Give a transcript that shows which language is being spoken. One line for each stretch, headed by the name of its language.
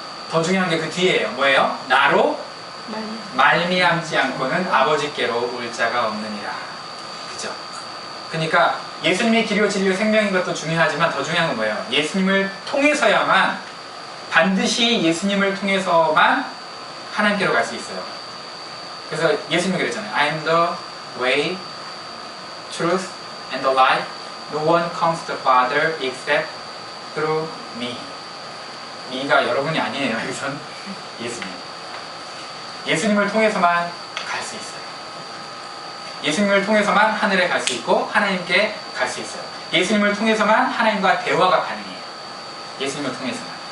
Korean: 더 중요한 게 그 뒤에요. 뭐예요? 나로 말미암지 않고는 아버지께로 올 자가 없느니라. 그죠? 그러니까 예수님이 길이요 진리요 생명인 것도 중요하지만 더 중요한 건 뭐예요? 예수님을 통해서야만, 반드시 예수님을 통해서만 하나님께로 갈 수 있어요. 그래서 예수님이 그랬잖아요.
English: I am the way, truth, and the life. No one comes to the Father except through me.
Korean: me가 여러분이 아니에요. 여기선 예수님. 예수님을 통해서만 갈 수 있어요. 예수님을 통해서만 하늘에 갈 수 있고 하나님께 갈 수 있어요. 예수님을 통해서만 하나님과 대화가 가능해요. 예수님을 통해서만.